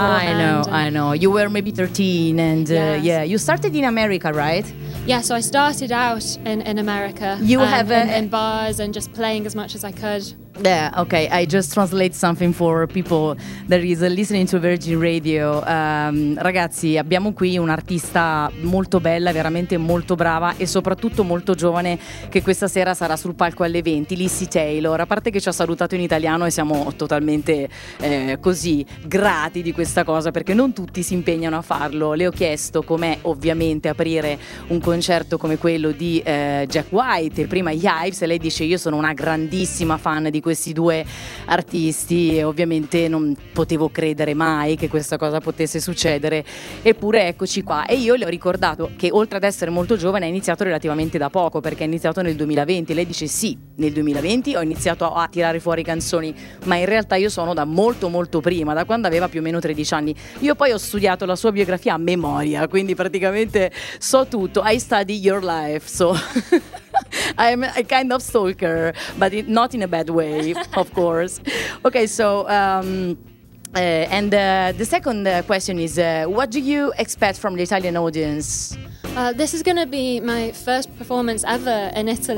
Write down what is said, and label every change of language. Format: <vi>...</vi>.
<en>I know. You were maybe 13 and you started in America, right? Yeah, so I started out in America. You have in bars and just playing as much as I could. Yeah, okay. I just translate something for people that is listening to Virgin Radio.</en> <it>Ragazzi, abbiamo qui un'artista molto bella, veramente molto brava e soprattutto molto giovane, che questa sera sarà sul palco alle 20, Lissy Taylor. A parte che ci ha salutato in italiano e siamo totalmente così grati di questa cosa, perché non tutti si impegnano a farlo. Le ho chiesto com'è ovviamente aprire un concerto come quello di Jack White e prima gli Hives, e lei dice: io sono una grandissima fan di questi due artisti e ovviamente non potevo credere mai che questa cosa potesse succedere, eppure eccoci qua. E io le ho ricordato che oltre ad essere molto giovane ha iniziato relativamente da poco, perché ha iniziato nel 2020. Lei dice: sì, nel 2020 ho iniziato a tirare fuori canzoni, ma in realtà io sono da molto molto prima, da quando aveva più o meno 13 anni. Io poi ho studiato la sua biografia a memoria, quindi praticamente so tutto.</it> <en>I study your life, so I'm a kind of stalker, but not in a bad way, of course. Okay, so the second question is, what do you expect from the Italian audience? This is going to be my first performance ever in Italy.</en>